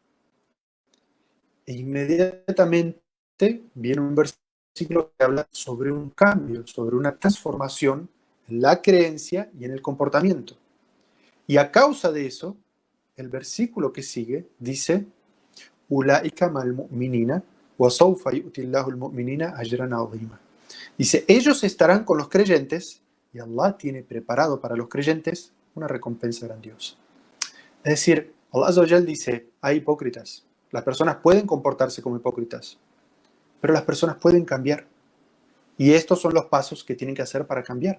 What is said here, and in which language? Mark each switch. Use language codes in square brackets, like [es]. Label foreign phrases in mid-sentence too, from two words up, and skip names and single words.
[es] E inmediatamente viene un versículo que habla sobre un cambio, sobre una transformación en la creencia y en el comportamiento. Y a causa de eso, el versículo que sigue dice: [ar] أولئك مع المؤمنين وسوف يؤت الله المؤمنين أجرا عظيما. [es] Dice, ellos estarán con los creyentes y Allah tiene preparado para los creyentes una recompensa grandiosa. Es decir, [ar] الله عز وجل [es] dice, hay hipócritas. Las personas pueden comportarse como hipócritas, pero las personas pueden cambiar. Y estos son los pasos que tienen que hacer para cambiar.